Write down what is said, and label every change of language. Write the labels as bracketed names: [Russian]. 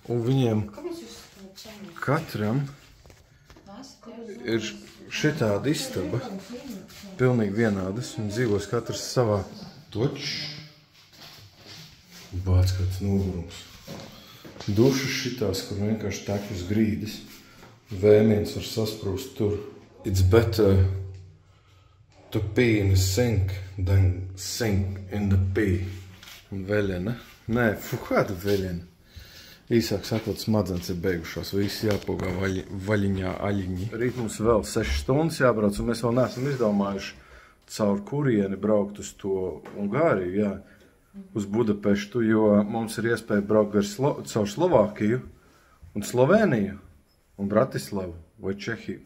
[Latvian] Un viņiem katram ir šitāda istaba, pilnīgi vienādas, un dzīvos katrs savā toču. Bāc kāds nogurums. Dušas šitās, kur vienkārši tek uz grīdas. Vēmiens var sasprūst tur. [English] It's better to pee in the sink than sink in the pee. [Latvian] Un veļena? Nē, kāda veļena? Īsāk sakot, smadzenes ir beigušās, visi jāpogā vaļiņā aļiņi. Rīt mums vēl 6 stundas jābrauc, un mēs vēl neesam izdomājuši caur kurieni braukt uz to Ungāriju, jā, uz Budapeštu, jo mums ir iespēja braukt caur Slovākiju un Sloveniju un Bratislavu. vai Čehija.